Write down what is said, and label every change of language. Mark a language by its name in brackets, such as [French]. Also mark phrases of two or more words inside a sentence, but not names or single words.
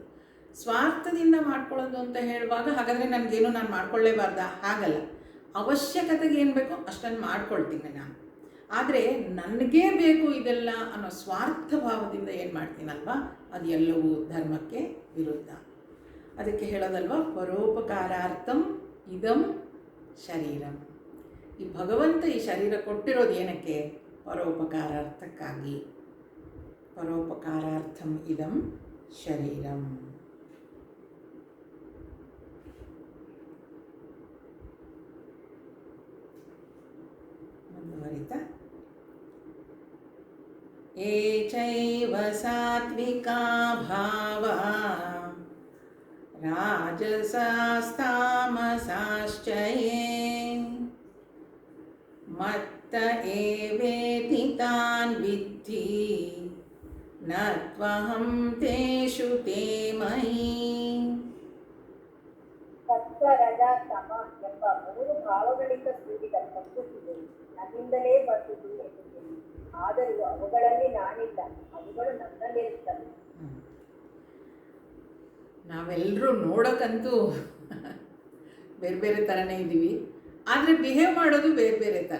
[Kannada] ಸ್ವಾರ್ಥದಿಂದ ಮಾಡ್ಕೊಳ್ಳೋದು ಅಂತ ಹೇಳುವಾಗ ಹಾಗಾದರೆ ನನಗೇನು ನಾನು ಮಾಡ್ಕೊಳ್ಳೇಬಾರ್ದ? ಹಾಗಲ್ಲ. ಅವಶ್ಯಕತೆಗೆ ಏನು ಬೇಕೋ ಅಷ್ಟನ್ನು ಮಾಡ್ಕೊಳ್ತೀನಿ ನಾನು. ಆದರೆ ನನಗೇ ಬೇಕು ಇದೆಲ್ಲ ಅನ್ನೋ ಸ್ವಾರ್ಥ ಭಾವದಿಂದ ಏನು ಮಾಡ್ತೀನಲ್ವ ಅದು ಎಲ್ಲವೂ ಧರ್ಮಕ್ಕೆ ವಿರುದ್ಧ. ಅದಕ್ಕೆ ಹೇಳೋದಲ್ವ, [Sanskrit] ಪರೋಪಕಾರಾರ್ಥಂ ಇದಂ ಶರೀರಂ. [Kannada] ಈ ಭಗವಂತ ಈ ಶರೀರ ಕೊಟ್ಟಿರೋದು ಏನಕ್ಕೆ? ಪರೋಪಕಾರಾರ್ಥಕ್ಕಾಗಿ. [Sanskrit] ಪರೋಪಕಾರಾರ್ಥಂ ಇದಂ ಶರೀರಂ. ಮುಂದುವರಿತಾ ಏಚೈವ ಸಾತ್ವಿಕಾ ಭಾವ ರಾಜಸಾಸ್ತಾಮಸಾಶ್ಚ ಯೇ ಮತ್ತ ಏವೇತಿ ತಾನ್ ವಿದ್ಧಿ ನ ತ್ವಹಂ ತೇಷು ತೇ ಮಯಿ. [Kannada] ಸತ್ವ ರಜ ತಮ ಎಂಬ 3 ಭಾವಗಳಿಂದ ಕೂಡಿದ ಪ್ರಕೃತಿಯು ನನ್ನಿಂದಲೇ ಬಂದುದು ಎನ್ನುತ್ತೇನೆ. ಆದರೂ ಅವುಗಳಲ್ಲಿ ನಾನಿಲ್ಲ, ಅವುಗಳು ನನ್ನಲ್ಲಿರುತ್ತವೆ. ನಾವೆಲ್ಲರೂ ನೋಡೋಕ್ಕಂತೂ ಬೇರೆ ಬೇರೆ ಥರನೇ ಇದ್ದೀವಿ, ಆದರೆ ಬಿಹೇವ್ ಮಾಡೋದು ಬೇರೆ ಬೇರೆ ಥರ.